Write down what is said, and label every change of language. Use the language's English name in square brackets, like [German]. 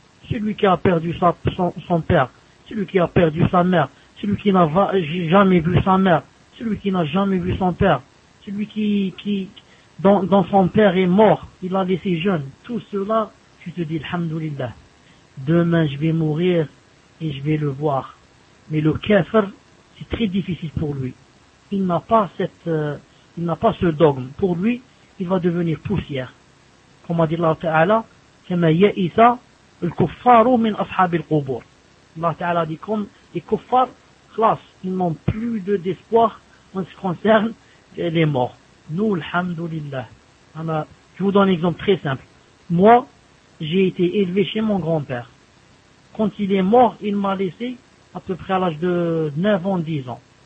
[French] Celui qui a perdu son père, celui qui a perdu sa mère, celui qui n'a jamais vu sa mère, celui qui n'a jamais vu son père, celui qui dont son père est mort, il a laissé jeune. Tout cela, tu te dis, alhamdoulilah. demain je vais mourir et je vais le voir. Mais le kafir, c'est très difficile pour lui. Il n'a pas cette, il n'a pas ce dogme. Pour lui, il va devenir poussière. Comme a dit Allah Ta'ala, [Arabic] كَمَا يَئِسَ الْكُفَّارُ مِنْ أَصْحَابِ الْقُبُورِ. [French] Allah Ta'ala dit comme les kuffars, خلاص, ils n'ont plus d'espoir en ce qui concerne les morts. Nous, alhamdulillah. Alors, je vous donne un exemple très simple. Moi, j'ai été élevé chez mon grand-père. Quand il est mort, il m'a laissé à peu près à l'âge de 9 ans, 10 ans.